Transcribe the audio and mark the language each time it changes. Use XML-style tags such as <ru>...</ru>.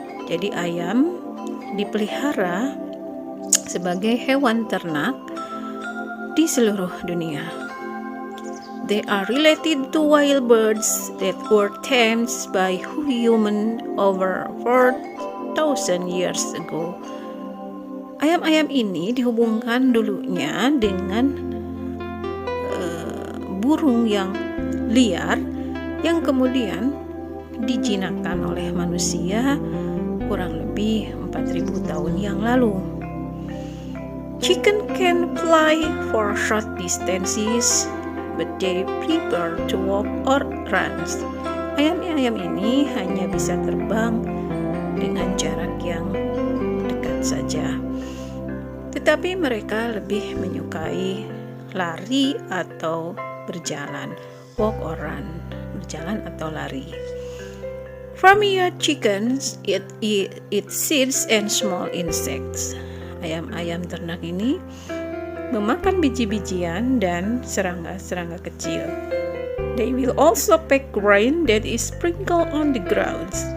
<id>Jadi ayam dipelihara sebagai hewan ternak di seluruh dunia.</id> <en>They are related to wild birds that were tamed by humans over 4,000 years ago.</en> <id>Ayam-ayam ini dihubungkan dulunya dengan burung yang liar yang kemudian dijinakkan oleh manusia kurang lebih 4.000 tahun yang lalu.</id> <en>Chicken can fly for short distances, but they prefer to walk or run.</en> <id>Ayam-ayam ini hanya bisa terbang dengan jarak yang dekat saja. Tetapi mereka lebih menyukai lari atau berjalan,</id> <en>walk or run,</en> <id>berjalan atau lari.</id> <en>Farmyard chickens eat seeds and small insects.</en> <id>Ayam-ayam ternak ini memakan biji-bijian dan serangga-serangga kecil.</id> <en>They will also pick grain that is sprinkled on the ground.</en>